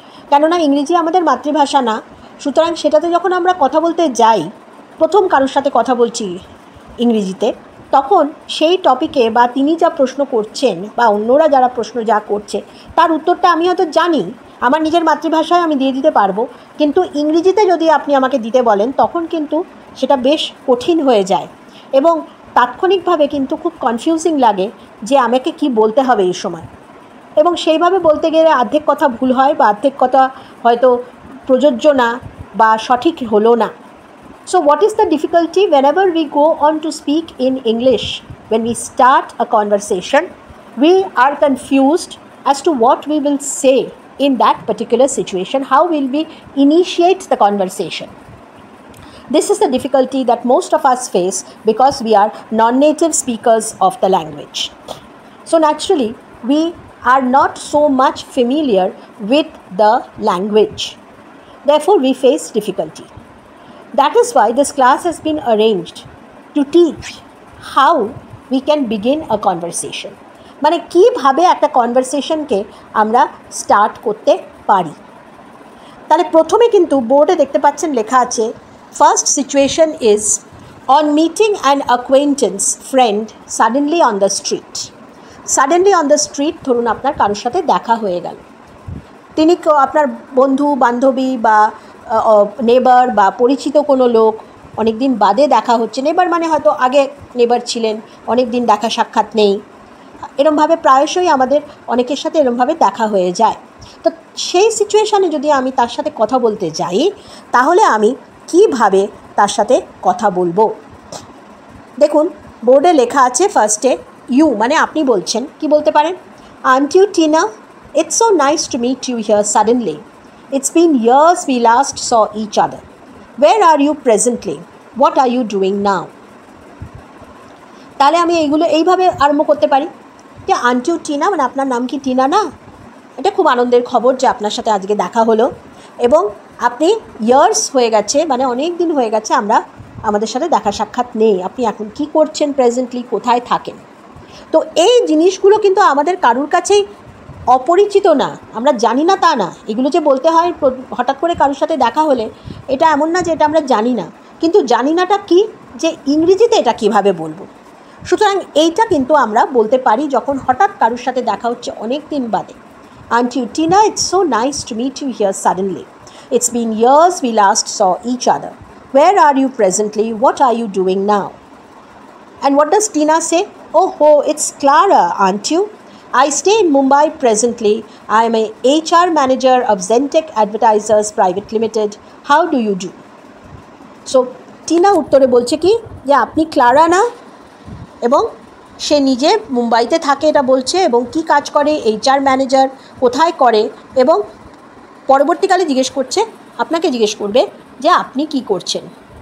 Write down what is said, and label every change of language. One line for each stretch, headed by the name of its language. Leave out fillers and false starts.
Bangla: কেননা ইংরেজি আমাদের মাতৃভাষা না, সুতরাং সেটাতে যখন আমরা কথা বলতে যাই, প্রথম কারোর সাথে কথা বলছি ইংরেজিতে, তখন সেই টপিকে বা তিনি যা প্রশ্ন করছেন বা অন্যরা যারা প্রশ্ন যা করছে তার উত্তরটা আমি হয়তো জানি, আমার নিজের মাতৃভাষায় আমি দিয়ে দিতে পারবো, কিন্তু ইংরেজিতে যদি আপনি আমাকে দিতে বলেন তখন কিন্তু সেটা বেশ কঠিন হয়ে যায় এবং তাৎক্ষণিকভাবে কিন্তু খুব কনফিউজিং লাগে যে আমাকে কি বলতে হবে এই সময়। এবং সেইভাবে বলতে গেলে অর্ধেক কথা ভুল হয় বা অর্ধেক কথা হয়তো প্রযোজ্য না বা সঠিক হলো না।
English: So what is the difficulty whenever we go on to speak in English? When we start a conversation, we are confused as to what we will say in that particular situation, how will we initiate the conversation. This is the difficulty that most of us face because we are non-native speakers of the language. So naturally, we are not so much familiar with the language. Therefore, we face difficulty. That is why this class has been arranged to teach how we can begin a conversation.
Bangla: মানে কিভাবে একটা কনভারসেশনকে আমরা start করতে পারি। তাহলে প্রথমে কিন্তু বোর্ডে দেখতে পাচ্ছেন লেখা আছে,
English: First situation is on meeting an acquaintance friend suddenly on the street. Suddenly on the street,
Bangla: ধরুন আপনার কারোর সাথে দেখা হয়ে গেল, তিনি আপনার বন্ধু বান্ধবী বা নেবার বা পরিচিত কোনো লোক, অনেক দিন বাদে দেখা হচ্ছে। নেবার মানে হয়তো আগে নেবার ছিলেন, অনেক দিন দেখা সাক্ষাৎ নেই, এরমভাবে প্রায়শই আমাদের অনেকের সাথে এরমভাবে দেখা হয়ে যায়। তো সেই সিচুয়েশানে যদি আমি তার সাথে কথা বলতে যাই, তাহলে আমি কিভাবে তার সাথে কথা বলবো। দেখুন বোর্ডে লেখা আছে ফার্স্টে ইউ, মানে আপনি বলছেন, কি বলতে পারেন,
English: Aren't you Tina, it's so nice to meet you here suddenly. It's been years we last saw each other. Where are you presently? What are you doing now?
Bangla: তাহলে আমি এইভাবে আরম্ভ করতে পারি যে
English: aren't you Tina,
Bangla: মানে আপনার নাম কি টিনা না? এটা খুব আনন্দের খবর যে আপনার সাথে আজকে দেখা হলো এবং আপনি ইয়ার্স হয়ে গেছে, মানে অনেক দিন হয়ে গেছে আমাদের সাথে দেখা সাক্ষাৎ নেই। আপনি এখন কি করছেন প্রেজেন্টলি, কোথায় থাকেন? তো এই জিনিসগুলো কিন্তু আমাদের কারুর কাছেই অপরিচিত না, আমরা জানি না তা না। এগুলো যে বলতে হয় হঠাৎ করে কারোর সাথে দেখা হলে, এটা এমন না যে এটা আমরা জানি না, কিন্তু জানি নাটা কি, যে ইংরেজিতে এটা কিভাবে বলবো। সুতরাং এইটা কিন্তু আমরা বলতে পারি যখন হঠাৎ কারোর সাথে দেখা হচ্ছে অনেক দিন বাদে।
English: Aren't you Tina, it's so nice to meet you here suddenly. It's been years we last saw each other. Where are you presently? What are you doing now? And what does Tina say? Oh ho, it's Clara, aren't you? I stay in Mumbai presently. I am a HR manager of Zentech Advertisers Private Limited. How do you do?
Bangla: So, Tina উত্তরে বলছে কি, যে আপনি Clara না, এবং সে নিজে মুম্বাইতে থাকে এটা বলছে, এবং কি কাজ করে, HR ম্যানেজার, কোথায় করে, এবং পরবর্তীকালে আপনাকে জিজ্ঞেস করবে যে আপনি কি করছেন।